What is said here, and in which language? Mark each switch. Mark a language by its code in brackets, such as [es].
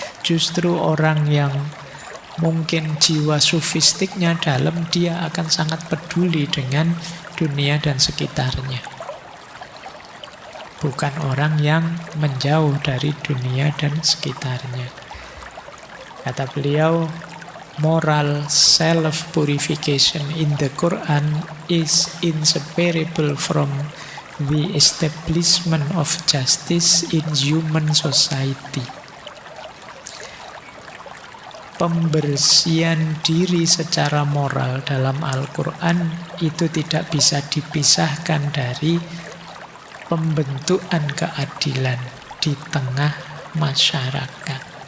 [id] Justru orang yang mungkin jiwa sufistiknya dalam, dia akan sangat peduli dengan dunia dan sekitarnya. Bukan orang yang menjauh dari dunia dan sekitarnya. Kata beliau, [en] moral self-purification in the Quran is inseparable from the establishment of justice in human society. [id] Pembersihan diri secara moral dalam Al-Quran itu tidak bisa dipisahkan dari pembentukan keadilan di tengah masyarakat.